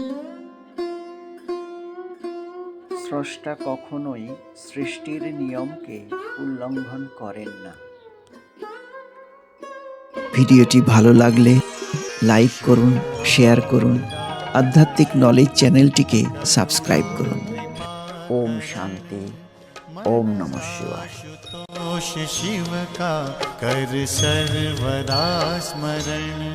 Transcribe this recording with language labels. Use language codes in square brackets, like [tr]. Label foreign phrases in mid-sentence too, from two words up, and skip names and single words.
[bn] স্রষ্টা কখনোই সৃষ্টির নিয়মকে উল্লঙ্ঘন করেন না। ভিডিওটি ভালো লাগলে লাইক করুন, শেয়ার করুন, আধ্যাত্মিক নলেজ চ্যানেলটিকে সাবস্ক্রাইব করুন। [sa] ओम शांति, ओम नमः शिवाय। [hi] शिव का कर सर्वदा स्मरण।